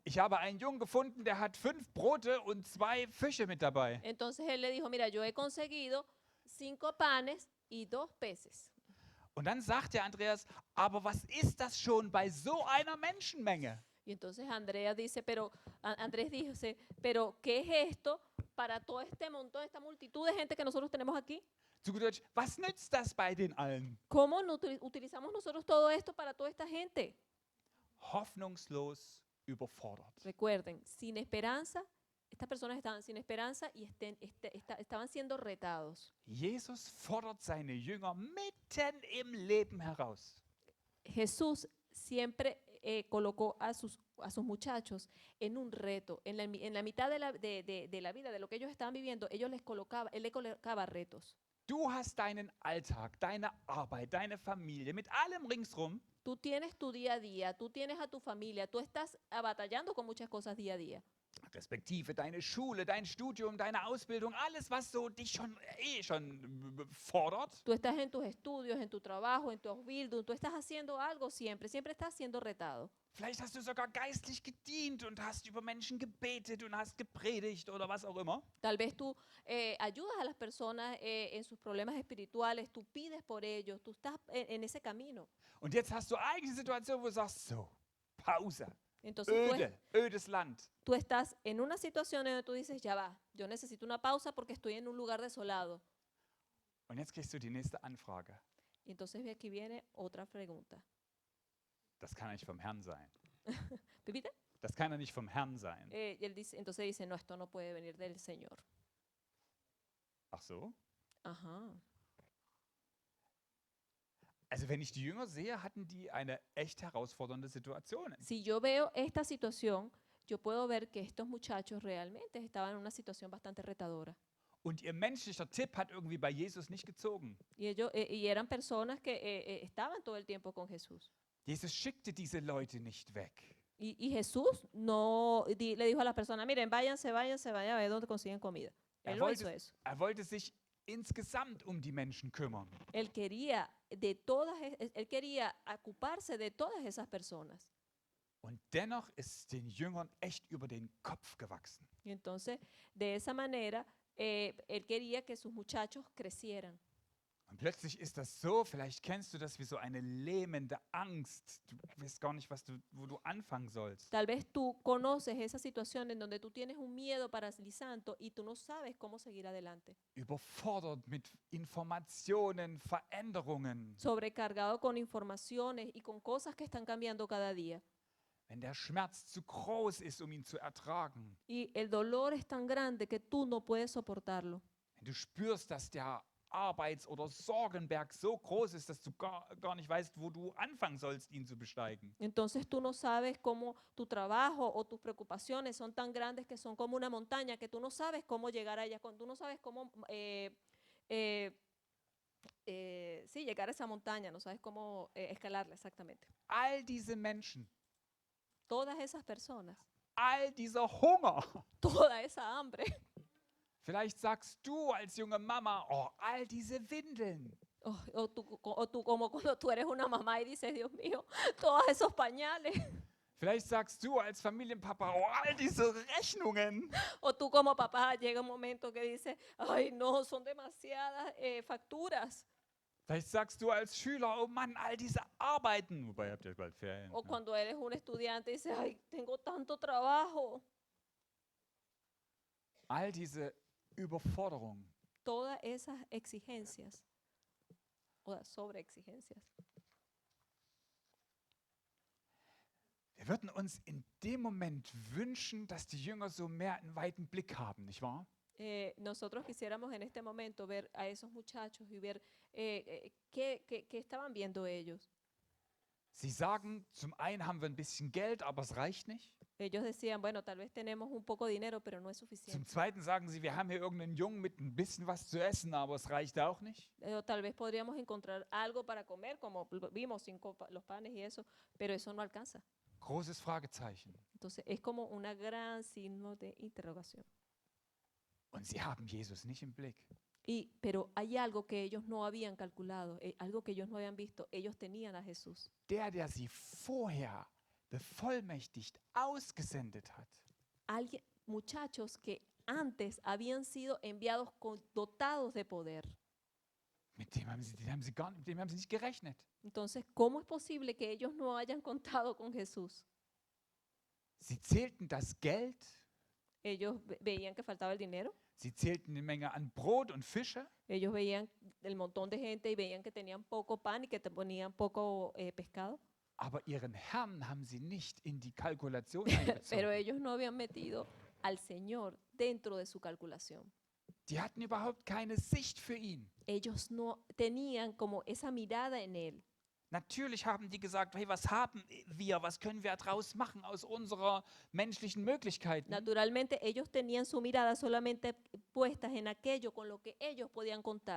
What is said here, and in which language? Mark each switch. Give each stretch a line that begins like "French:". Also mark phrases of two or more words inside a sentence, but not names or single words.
German: Ich habe einen Jungen gefunden, der hat 5 Brote und 2 Fische mit dabei.
Spanish: Entonces él le dijo, mira, yo he conseguido 5 panes y 2 peces.
German: Und dann sagt der Andreas, aber was ist das schon bei so einer Menschenmenge?
Spanish: Y entonces Andrés dice, pero ¿qué es esto para todo este montón, esta multitud de gente que nosotros tenemos aquí?
German: Zu gut Deutsch, was nützt das bei den allen?
Spanish: ¿Cómo utilizamos nosotros todo esto para toda esta gente?
German: Hoffnungslos überfordert.
Spanish: Recuerden, sin esperanza, estas personas estaban sin esperanza y estaban siendo retados.
German: Jesus fordert seine Jünger mitten im Leben heraus.
Spanish: Jesús siempre colocó a sus muchachos en un reto. En la mitad de la vida, de lo que ellos estaban viviendo, él les colocaba retos.
German: Du hast deinen Alltag, deine Arbeit, deine Familie mit allem ringsrum.
Spanish: Tú tienes tu día a día, tú tienes a tu familia, tú estás batallando con muchas cosas día a día.
German: Respektive deine Schule, dein Studium, deine Ausbildung, alles, was so dich schon fordert.
Spanish: Tú estás en tus estudios, en tu trabajo, en tu Ausbildung, tú estás haciendo algo siempre, siempre estás siendo retado.
German: Vielleicht hast du sogar geistlich gedient und hast über Menschen gebetet und hast gepredigt oder was auch immer.
Spanish: Tal vez tú ayudas a las personas en sus problemas espirituales, tú pides por ellos, tú estás en ese camino.
German: Und jetzt hast du eigene Situation, wo du sagst, so, Pause,
Spanish: Entonces
German: ödes Land.
Spanish: tú estás en una situación en donde tú dices, ya va, yo necesito una pausa porque estoy en un lugar desolado.
German: Und jetzt kriegst du die nächste Anfrage.
Spanish: Y entonces aquí viene otra pregunta.
German: Das kann nicht vom Herrn sein.
Spanish: ¿Repite?
German: Das kann ja nicht vom Herrn sein.
Spanish: Entonces dice, no, esto no puede venir del Señor.
German: Ach so?
Spanish: Ajá.
German: Also wenn ich die Jünger sehe, hatten die eine echt herausfordernde Situation.
Spanish: Si yo veo esta situación, yo puedo ver que estos muchachos realmente estaban en una situación bastante retadora.
German: Und ihr menschlicher Tipp hat irgendwie bei Jesus nicht gezogen.
Spanish: Y eran personas que estaban todo el tiempo con Jesús.
German: Jesus schickte diese Leute nicht weg.
Spanish: Y Jesús no le dijo a las personas, miren, váyanse, vayan a ver dónde consiguen comida. Él no hizo eso.
German: Er wollte sich insgesamt um die Menschen kümmern.
Spanish: Él quería ocuparse de todas esas personas.
German: Und dennoch ist den Jüngern echt über den Kopf gewachsen.
Spanish: Y entonces, de esa manera, él quería que sus muchachos crecieran.
German: Und plötzlich ist das so, vielleicht kennst du das wie so eine lähmende Angst. Du weißt gar nicht, wo du anfangen sollst.
Spanish: Tal vez tú conoces esa situación en donde tú tienes un miedo paralizante y tú no sabes cómo seguir adelante.
German: Überfordert mit Informationen, Veränderungen.
Spanish: Sobrecargado con informaciones y con cosas que están cambiando cada día.
German: Wenn der Schmerz zu groß ist, um ihn zu ertragen.
Spanish: Y el dolor es tan grande que tú no puedes soportarlo.
German: Wenn du spürst, dass der Arbeits- oder Sorgenberg so groß ist, dass du gar nicht weißt, wo du anfangen sollst, ihn zu besteigen.
Spanish: Entonces tú no sabes cómo tu trabajo o tus preocupaciones son tan grandes que son como una montaña, que tú no sabes cómo llegar a ella, tú no sabes cómo llegar a esa montaña, no sabes cómo escalarla exactamente.
German: All diese Menschen,
Spanish: Todas esas personas,
German: all dieser Hunger.
Spanish: toda esa hambre.
German: Vielleicht sagst du als junge Mama, oh, all diese Windeln.
Spanish: O tú como cuando tú eres una mamá y dices, Dios mío, todos esos pañales.
German: Vielleicht sagst du als Familienpapa, oh, all diese Rechnungen.
Spanish: O tú como papá llega un momento que dices, ay no, son demasiadas facturas.
German: Vielleicht sagst du als Schüler, oh Mann, all diese Arbeiten. Wobei, habt ihr bald Ferien.
Spanish: O
German: Ne?
Spanish: cuando eres un estudiante y dices, ay, tengo tanto trabajo.
German: All diese Überforderung.
Spanish: Todas esas exigencias o sobreexigencias.
German: Wir würden uns in dem Moment wünschen, dass die Jünger so mehr einen weiten Blick haben, nicht wahr?
Spanish: Nosotros quisiéramos en este momento ver a esos muchachos y ver qué estaban viendo ellos.
German: Sie sagen, zum einen haben wir ein bisschen Geld, aber es reicht nicht.
Spanish: Ellos decían, bueno, tal vez tenemos un poco de dinero, pero no es
German: Zum
Spanish: suficiente.
German: zweiten sagen sie, wir haben hier irgendeinen Jungen mit ein bisschen was zu essen, aber es reicht auch nicht.
Spanish: O tal vez podríamos encontrar algo para comer, como vimos los panes y eso, pero eso no alcanza.
German: Großes Fragezeichen.
Spanish: Entonces es como una gran signo de interrogación.
German: Und sie haben Jesus nicht im Blick.
Spanish: Pero hay algo que ellos no habían calculado, algo que ellos no habían visto. Ellos tenían a Jesús.
German: Der sie vorher bevollmächtigt ausgesendet hat.
Spanish: Muchachos que antes habían sido enviados dotados de poder.
German: Mit dem haben sie nicht gerechnet.
Spanish: Entonces, ¿cómo es posible que ellos no hayan contado con Jesús?
German: Sie zählten das Geld,
Spanish: Ellos veían que faltaba el dinero,
German: Sie zählten eine Menge an Brot und Fische,
Spanish: Ellos veían el montón de gente y veían que tenían poco pan y que te ponían poco pescado,
German: aber ihren Herrn haben sie nicht in die Kalkulation
Spanish: pero
German: einbezogen.
Spanish: ellos no habían metido al Señor dentro de su calculación.
German: Die hatten überhaupt keine Sicht für ihn.
Spanish: Ellos no tenían como esa mirada en Él.
German: Natürlich haben die gesagt, hey, was haben wir, was können wir daraus machen aus unserer menschlichen Möglichkeiten?
Spanish: Naturalmente ellos tenían su mirada solamente puestas en aquello con lo que ellos podían contar.